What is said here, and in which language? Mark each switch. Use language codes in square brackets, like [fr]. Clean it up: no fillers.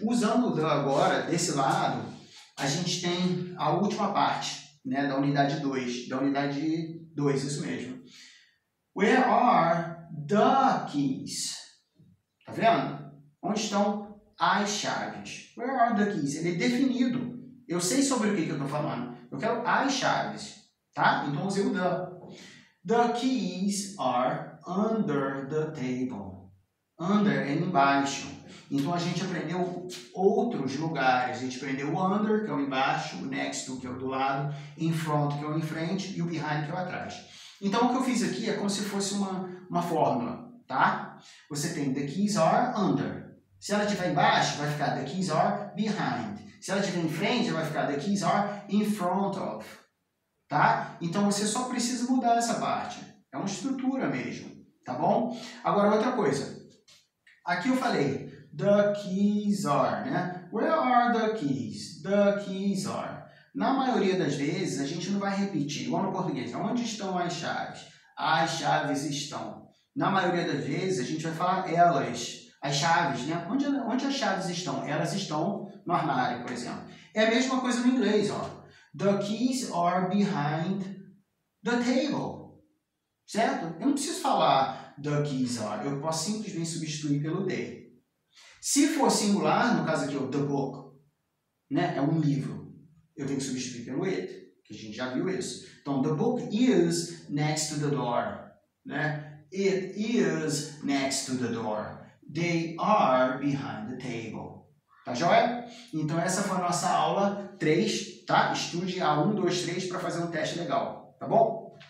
[pt] Usando o the agora, desse lado, a gente tem a última parte, né, da unidade 2. Da unidade 2, isso mesmo. [en] Where are the keys? [pt] Tá vendo? Onde estão as chaves? [en] Where are the keys? [pt] Ele é definido. Eu sei sobre o que eu estou falando. Eu quero as chaves. Tá? Então, usei o the. [en] The keys are under the table. [pt] Under é embaixo. Então, a gente aprendeu outros lugares. A gente aprendeu o under, que é o embaixo, o next to, que é o do lado, in front, que é o em frente, e o behind, que é o atrás. Então, o que eu fiz aqui é como se fosse uma fórmula, tá? Você tem [en] the keys are under. [pt] Se ela estiver embaixo, vai ficar [en] the keys are behind. [pt] Se ela estiver em frente, vai ficar [en] the keys are in front of. [pt] Tá? Então, você só precisa mudar essa parte. É uma estrutura mesmo, tá bom? Agora, outra coisa. Aqui eu falei, [en] the keys are, [pt] né? [en] Where are the keys? The keys are. [pt] Na maioria das vezes, a gente não vai repetir, igual no português. Onde estão as chaves? As chaves estão. Na maioria das vezes, a gente vai falar elas. As chaves, né? Onde as chaves estão? Elas estão no armário, por exemplo. É a mesma coisa no inglês, ó. [en] The keys are behind the table. [pt] Certo? Eu não preciso falar [en] the keys are. [pt] Eu posso simplesmente substituir pelo they. Se for singular, no caso aqui, o the book, né? É um livro. Eu tenho que substituir pelo it, que a gente já viu isso. [en] Então, the book is next to the door. Né? It is next to the door. They are behind the table. [pt] Tá joia? Então, essa foi a nossa aula 3, tá? Estude a 1, 2, 3 para fazer um teste legal, tá bom?